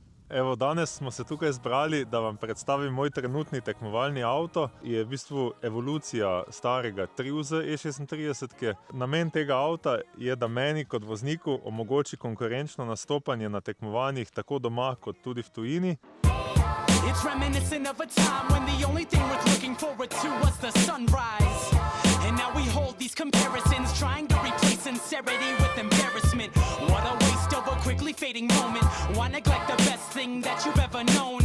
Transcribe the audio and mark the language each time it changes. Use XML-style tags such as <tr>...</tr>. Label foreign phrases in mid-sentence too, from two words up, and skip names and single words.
<sl>Evo, danes smo se tukaj zbrali, da vam predstavim moj trenutni tekmovalni avto. Je v bistvu evolucija starega Triuza E36. Namen tega avta je, da meni kot vozniku omogoči konkurenčno nastopanje na tekmovanjih tako doma kot tudi v tujini.</sl> <en>It's reminiscent of a time when the only thing worth looking forward to was the sunrise. And now we hold these comparisons, trying to replace sincerity with embarrassment. What a waste of a quickly fading moment. Why neglect the best thing that you've ever known?</en>